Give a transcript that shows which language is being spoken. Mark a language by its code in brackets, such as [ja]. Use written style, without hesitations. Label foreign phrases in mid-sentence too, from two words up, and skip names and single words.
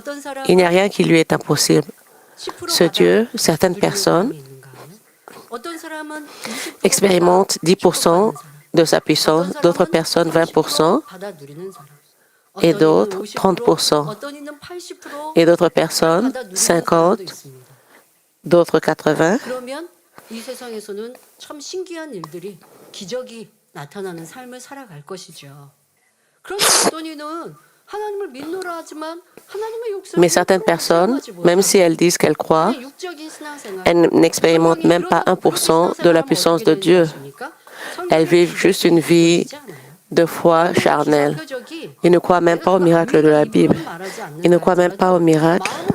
[fr] Il n'y a rien qui lui est impossible. Ce Dieu, certaines personnes expérimentent 10% de sa puissance, d'autres personnes 20%, et d'autres 30%, et d'autres personnes 50%, d'autres 80%. [ko] 이 세상에서는 참 신기한 일들이 기적이 나타나는 삶을 살아갈 것이죠. 그런데 어떤 이는 하나님을 믿노라 하지만 하나님의 역사를 [fr] Mais certaines personnes, même si elles disent qu'elles croient, elles n'expérimentent même pas 1% de la puissance de Dieu. Elles vivent juste une vie de foi charnelle. Ils ne croient même pas au miracle de la Bible. Ils ne croient même pas au miracle.